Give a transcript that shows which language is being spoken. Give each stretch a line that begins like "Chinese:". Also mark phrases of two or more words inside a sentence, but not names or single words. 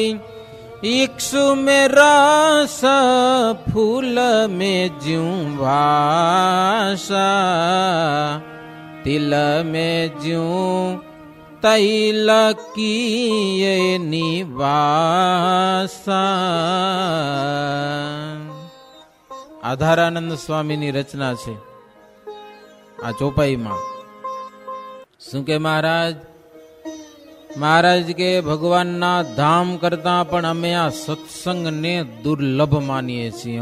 Braj: इक्षु में रस फूल में ज्यों भाषा, तिल में ज्यों तैल किए निवासा.
Gujarati: આધારાનંદ સ્વામીની રચના છે આ ચોપાઈમાં. શું કે મહારાજ કે ભગવાનના ધામ કરતા પણ અમે આ સત્સંગને દુર્લભ માનીએ છીએ.